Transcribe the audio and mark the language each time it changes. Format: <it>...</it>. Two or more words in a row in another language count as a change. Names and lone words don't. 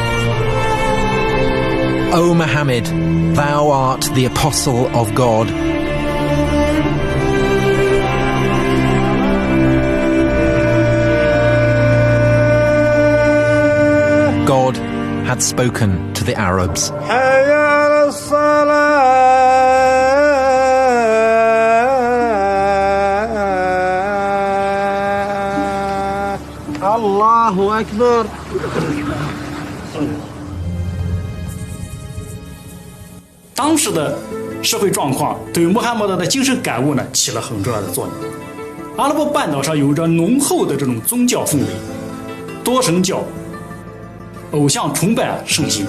<en>O Muhammad, thou art the apostle of God. God had spoken to the Arabs.</en> <ar>الله أكبر.</ar> <zh>当时的社会状况对穆罕默德的精神感悟呢起了很重要的作用。阿拉伯半岛上有着浓厚的这种宗教氛围，多神教、偶像崇拜盛行。</zh>